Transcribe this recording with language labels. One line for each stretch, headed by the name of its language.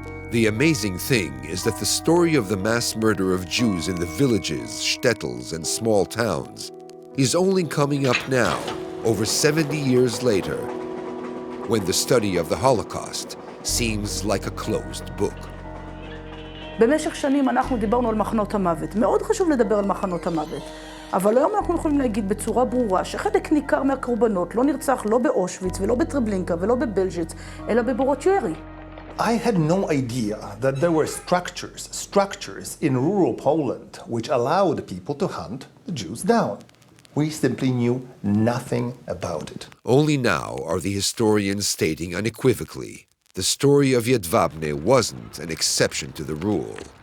English: The amazing thing is that the story of the mass murder of Jews in the villages, shtetls, and small towns is only coming up now, over 70 years later, when the study of the Holocaust seems like a closed book.
Hebrew: במשך שנים אנחנו דיברנו על מחנות המוות. מאוד חשוב לדבר על מחנות המוות. אבל היום אנחנו יכולים להגיד בצורה ברורה שחלק ניכר מהקורבנות לא נרצח לא באושוויץ ולא בטרבלינקה ולא בבלז'יץ, אלא בבורות ירי.
English: I had no idea that there were structures in rural Poland which allowed people to hunt the Jews down. We simply knew nothing about it. Only now are the historians stating unequivocally, the story of Jedwabne wasn't an exception to the rule.